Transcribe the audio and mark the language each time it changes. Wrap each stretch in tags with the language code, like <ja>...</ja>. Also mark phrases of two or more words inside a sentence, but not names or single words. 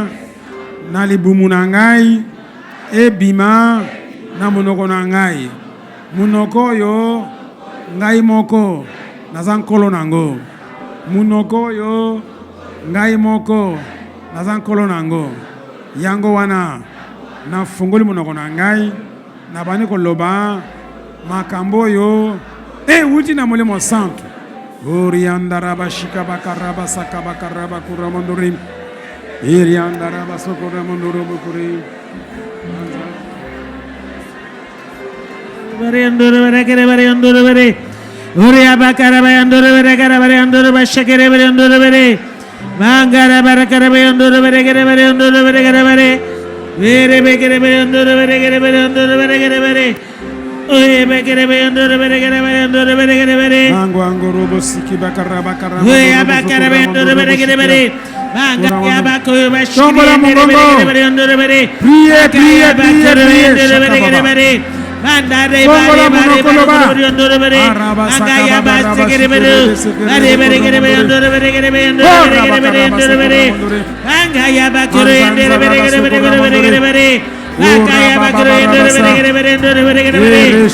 <ln>na libumu na ngai, ebima, na monoko na ngai, monoko yo, ngai moko, nazan kolo nango, monoko yo, ngai moko, nazan kolo nango, yango wana, na fungoli monoko na ngai, na bani koloba, makambo yo, wuti na molimo santo. Oriandaraba shikabakaraba sakabakaraba kuramondori. Iriandaraba sokoramondoro bukuri. Variandoro varekere variandoro vare. Oriabakara variandoro varekara variandoro bashakere variandoro vare. Mangara barakara variandoro varekere variandoro varekere vare. Vere bekere variandoro varekere variandoro varekere vare. Oye bekere variandoro varekere variandoro varekere vare. Mango angoro bosiki bakara bakara. Oye bakara variandoro varekere vare. Mangaya bako bashakere variandoro vare.</ln> <fr>Priez, priez, priez, priez. Mandare bare bare bare ondoro bare angaya basse kere bare bare bare kere bare ondoro bare kere bare ondoro bare kere bare ondoro bare angaya bakoro endere bare kere bare bare kere bare angaya bakoro endere bare kere bare ondoro bare kere bare</fr>